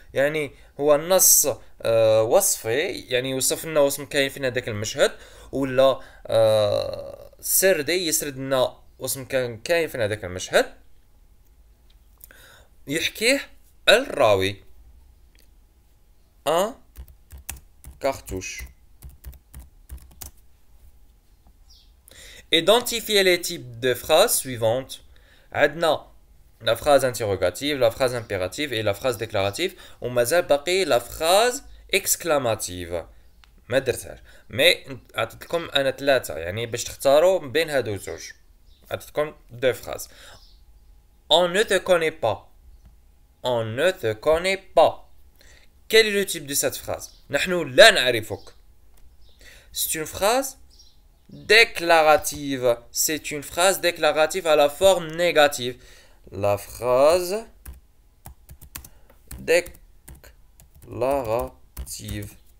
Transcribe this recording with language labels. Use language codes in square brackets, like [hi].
[ar] يعني هو النص وصفي، يعني يوصف لنا واش كاين فين هذاك المشهد، ولا سردي يسرد لنا واش كاين فين هذاك المشهد، يحكيه الراوي. [fr] ان cartouche. Identifier les types de phrases suivantes. عندنا la phrase interrogative, la phrase impérative et la phrase déclarative. [ar] ومازال باقي la phrase exclamative. ما درتهاش، مي عطيت لكم انا ثلاثة يعني باش تختاروا بين هادو الزوج. عطيت لكم [fr] deux phrases. On ne te connaît pas. On ne te connaît pas. Quel est le type de cette phrase? [ar] نحن لا نعرفك. [fr] C'est une phrase déclarative. C'est une phrase déclarative à la forme négative. La phrase déclarative.